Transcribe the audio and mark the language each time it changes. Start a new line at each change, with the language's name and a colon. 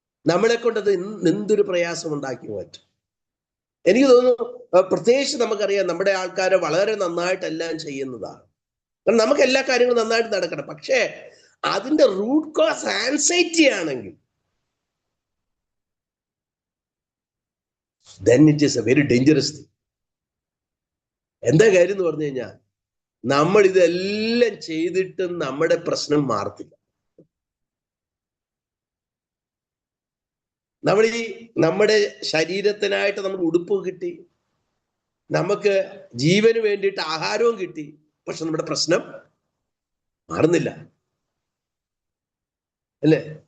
Malayalam: നമ്മളെ കൊണ്ട് അത് എന്തൊരു പ്രയാസം ഉണ്ടാക്കി മാറ്റും. എനിക്ക് തോന്നുന്നു പ്രത്യേകിച്ച് നമുക്കറിയാം, നമ്മുടെ ആൾക്കാരെ വളരെ നന്നായിട്ടെല്ലാം ചെയ്യുന്നതാണ്. കാരണം നമുക്ക് എല്ലാ കാര്യങ്ങളും നന്നായിട്ട് നടക്കണം. പക്ഷേ അതിന്റെ റൂട്ട് കോസ് ആൻസൈറ്റി ആണെങ്കിൽ
English: then it is a very dangerous thing.
Malayalam: എന്താ കാര്യം എന്ന് പറഞ്ഞു കഴിഞ്ഞാൽ, നമ്മൾ ഇതെല്ലാം ചെയ്തിട്ടും നമ്മുടെ പ്രശ്നം മാറത്തില്ല. നമ്മുടെ ശരീരത്തിനായിട്ട് നമുക്ക് ഉടുപ്പ് കിട്ടി, നമുക്ക് ജീവന് വേണ്ടിയിട്ട് ആഹാരവും കിട്ടി, പക്ഷെ നമ്മുടെ പ്രശ്നം മാറുന്നില്ല അല്ലേ.